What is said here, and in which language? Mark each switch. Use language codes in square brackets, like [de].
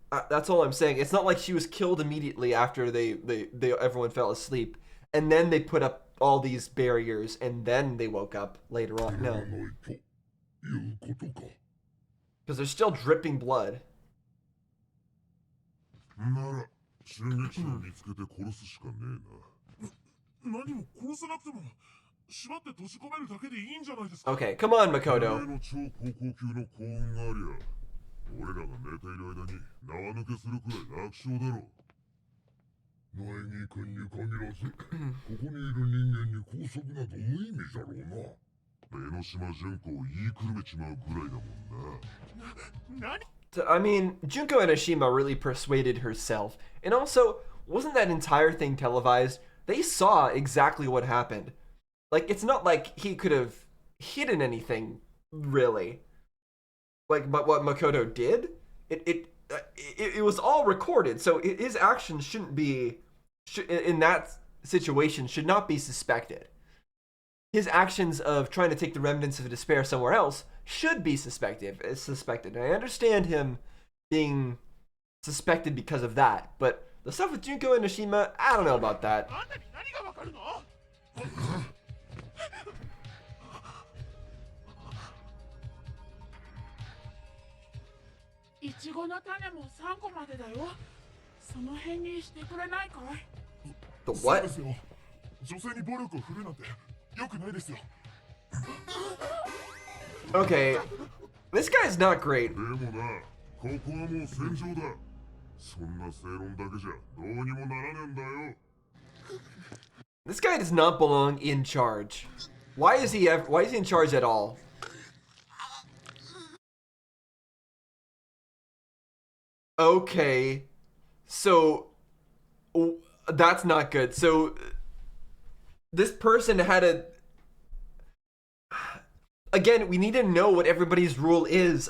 [en] That's all I'm saying. It's not like she was killed immediately after everyone fell asleep, and then they put up all these barriers, and then they woke up later on. No, [ja] ということか。 [en] because they're still dripping blood. [ja] なら、襲撃者を見つけて殺すしかねえな。何も殺さなくても縛って閉じ込めるだけでいいんじゃないですか。 [en] Okay, come on, [ja] お [en] Makoto. [ja] 前の超高校級の幸運がありゃ、俺らが寝ている間に縄抜けするくらい楽勝だろう。苗木君に限らず、ここにいる人間に拘束など無意味じゃろうな。江ノ島純子を言いくるめちまうぐらいだもんな。 [en] I mean, Junko Enoshima really persuaded herself. And also, wasn't that entire thing televised? They saw exactly what happened. Like, it's not like he could have hidden anything, really. Like, but what Makoto did, it was all recorded, so his actions shouldn't be, in that situation, should not be suspected. His actions of trying to take the remnants of despair somewhere else should be suspected. And I understand him being suspected because of that, but the stuff with Junko and Enoshima, I don't know about that. [ja] あんたに何がわかるの？いちごの種も3個までだよ。その辺にしてくれないかい？ [en] The [ja] そう [en] what? [ja] ですよ。女性に暴力を振るうなんて良くないですよ。 [en] Okay, this guy's not great. [ja] でもな、ここはもう戦場だ。そんな正論だけじゃどうにもならねえんだよ。 [en] This guy does not belong in charge. Why is he in charge at all? Okay, so that's not good. So this person had a, again, we need to know what everybody's rule is.